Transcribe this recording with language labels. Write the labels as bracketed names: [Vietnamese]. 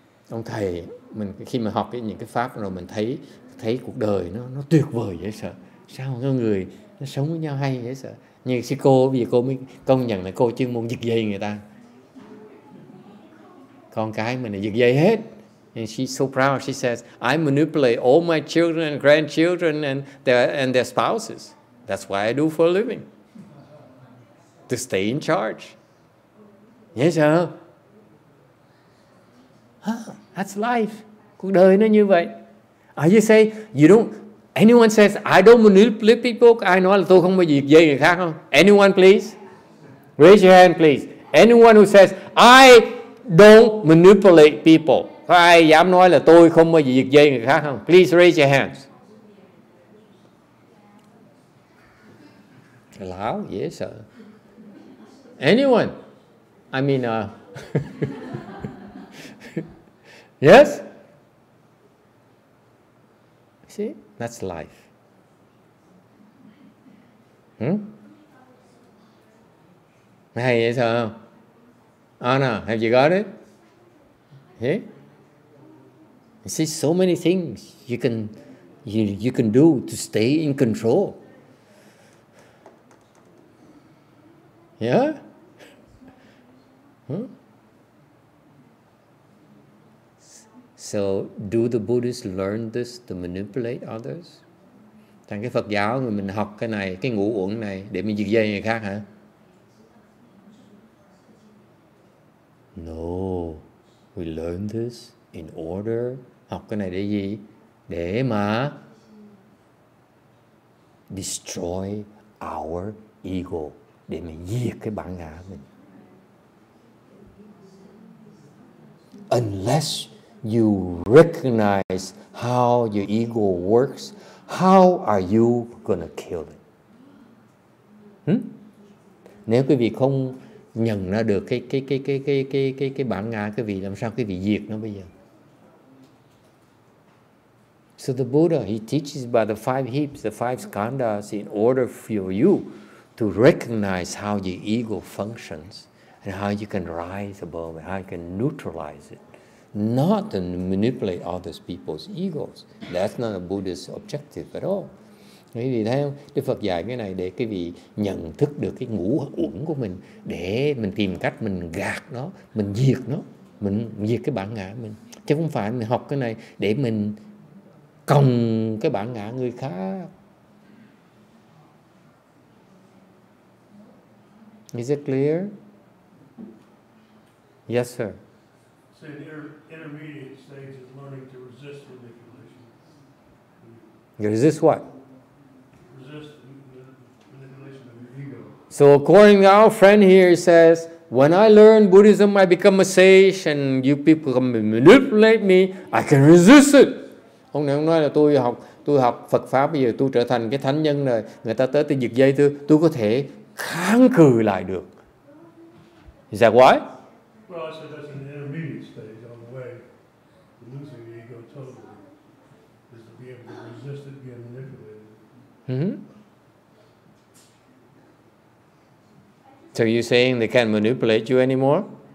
[Vietnamese] Ông thầy, mình khi mà học những cái pháp rồi mình thấy cuộc đời nó tuyệt vời dễ sợ. Sao có người nó sống với nhau hay dễ sợ. Như sư cô, bây giờ cô mới công nhận là cô chuyên môn giật dây người ta. Con cái mình là giật dây hết. [English] And she's so proud. She says, I manipulate all my children and grandchildren and their spouses. That's what I do for a living. to stay in charge. Yes sir. That's life. [Vietnamese] Cuộc đời nó như vậy. [English] You say you don't. Anyone says I don't manipulate people. [Vietnamese] Ai nói là tôi không bao giờ giật dây người khác không? [English] Anyone please? Raise your hand please. Anyone who says I don't manipulate people. [Vietnamese] Có ai dám nói là tôi không bao giờ giật dây người khác không? [English] Please raise your hands. Loud, yes sir. Anyone? I mean, yes? See, that's life. [Vietnamese] Hay vậy sao không? [English] Anna, have you got it? Yeah? You see, so many things you can do to stay in control. Yeah? So, do the Buddhists learn this to manipulate others? [Vietnamese] Trong cái Phật giáo người mình học cái này, cái ngũ uẩn này để mình giật dây người khác hả? [English] No, we learn this in order. [Vietnamese] Học cái này để gì? Để mà [English] destroy our ego, [Vietnamese] để mình diệt cái bản ngã mình. [English] Unless you recognize how your ego works, how are you gonna kill it? [Vietnamese] Nếu quý vị không nhận ra được cái bản ngã quý vị, làm sao quý vị diệt nó bây giờ? [English] So the Buddha, he teaches about the 5 heaps, the 5 Skandhas, in order for you to recognize how your ego functions and how you can rise above it, how you can neutralize it. Not to manipulate other people's egos. That's not a Buddhist objective at all. [Vietnamese] Quý vị thấy không? Đức Phật dạy cái này để quý vị nhận thức được cái ngũ uẩn của mình, để mình tìm cách mình gạt nó, mình diệt nó, mình diệt cái bản ngã mình. Chứ không phải mình học cái này để mình còng cái bản ngã người khác. [English] Is it clear? Yes, sir. So the intermediate stage is learning to resist manipulation. Resist what? Resist manipulation of your ego. So according to our friend here, he says, when I learn Buddhism, I become a sage and you people come and manipulate me, I can resist it. [Vietnamese] Ông này ông nói là tôi học Phật Pháp, bây giờ tôi trở thành cái thánh nhân rồi, người ta tới tôi giật dây tôi có thể kháng cự lại được. [English] Is that why? Well, I said that's an intermediate stage on the way to losing the ego totally, is to be able to resist it being manipulated. So you're saying they can't manipulate you anymore?